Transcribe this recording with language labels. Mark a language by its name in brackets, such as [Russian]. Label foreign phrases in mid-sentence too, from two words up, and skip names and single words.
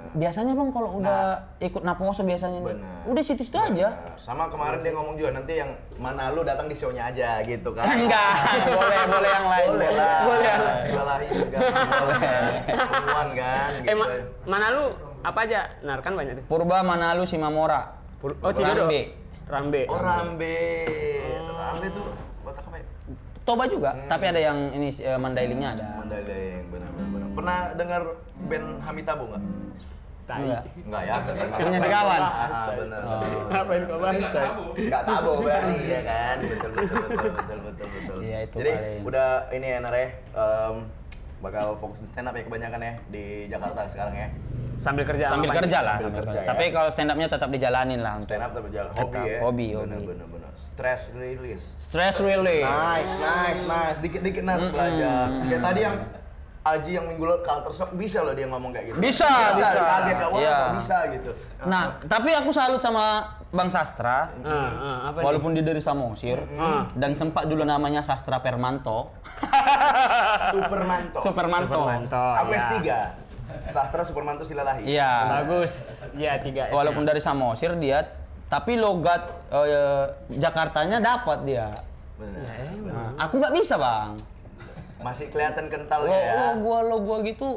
[Indonesian] Biasanya bang kalau udah ikut Naposo biasanya nih, Benar. udah situ-situ aja. Benar. Sama kemarin dia ngomong juga nanti yang mana lu datang di show-nya aja gitu kan. Enggak, boleh yang lain. Boleh lah. Boleh. Segala juga. Boleh. Pengumuman kan gitu. Mana lu apa aja? Nar kan banyak tuh. Purba, Manalu, Simamora. Oh, tiga dong. Rambe. Rambe. Oh, Rambe. Rambe tuh Batak apa ya? Toba juga, tapi ada yang ini Mandailingnya ada. Mandailing, benar. Pernah dengar band Hamitabu nggak? Tai. Enggak. Enggak ya? Punya sekawan. Benar. Ngapain kau bahas, Tai? Nggak tabu berarti ya kan? Betul. Iya, itu Jadi paling. udah ini ya Nar ya, bakal fokus di [English] stand up [Indonesian] ya kebanyakan ya di Jakarta sekarang ya. Sambil kerja. Sambil ngapain? kerja lah. Sambil kerja, ya. Tapi kalau [English] stand up- [Indonesian] nya tetap dijalanin lah. [English] Stand up [Indonesian] tapi jalan hobi Tetap ya. hobi. Benar. [English] Stress release. Stress relief. Nice. [Indonesian] Dikit-dikit Nar belajar. Kayak tadi yang Aji yang minggu lalu [English] culture shock [Indonesian] bisa loh dia ngomong kayak gitu. Bisa. Kaget gak? Wah, Iya. kok bisa gitu. Nah, tapi aku salut sama Bang Sastra. Apa nih? Walaupun dia dari Samosir dan sempat dulu namanya Sastra Permanto. Supermanto. Supermanto. Supermanto, Aku ya. S3. Sastra Supermanto Silalahi. Iya. Bagus. Ya, 3. Walaupun dari Samosir dia, tapi logat Jakartanya dapat dia. Benar. Nah, aku nggak bisa bang. Masih kelihatan kentalnya ya. Lo gua gitu.